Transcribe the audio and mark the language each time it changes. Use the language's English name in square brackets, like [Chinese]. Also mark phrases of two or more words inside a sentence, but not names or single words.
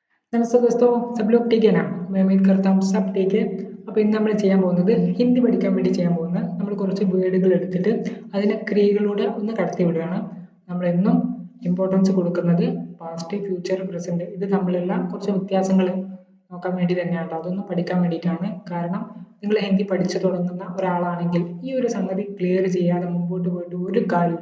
[Hindi] नमस्ते दोस्तों, सब लोग ठीक है ना। मैं उम्मीद करता हूँ सब ठीक है. [Malayalam] അപ്പോൾ ഇന്ന് നമ്മൾ ചെയ്യാൻ പോകുന്നത് ഹിന്ദി പഠിക്കാൻ വേണ്ടി ചെയ്യാൻ പോകുന്ന നമ്മൾ കുറച്ച് വേർഡുകൾ എടുത്തിട്ട് അതിനെ ക്രിയകളിലൂടെ ഒന്ന് കടത്തി വിടുകയാണ്. നമ്മളെന്നും ഇമ്പോർട്ടൻസ് കൊടുക്കുന്നത് [English] past, future, present. [Malayalam] ഇത് തമ്മിലുള്ള കുറച്ച് വ്യത്യാസങ്ങൾ നോക്കാൻ വേണ്ടി തന്നെയാണ്. അതൊന്ന് പഠിക്കാൻ വേണ്ടിയിട്ടാണ്. കാരണം നിങ്ങൾ ഹിന്ദി പഠിച്ചു തുടങ്ങുന്ന ഒരാളാണെങ്കിൽ ഈ ഒരു സംഗതി ക്ലിയർ ചെയ്യാതെ മുമ്പോട്ട് പോയിട്ട് ഒരു കാര്യമില്ല.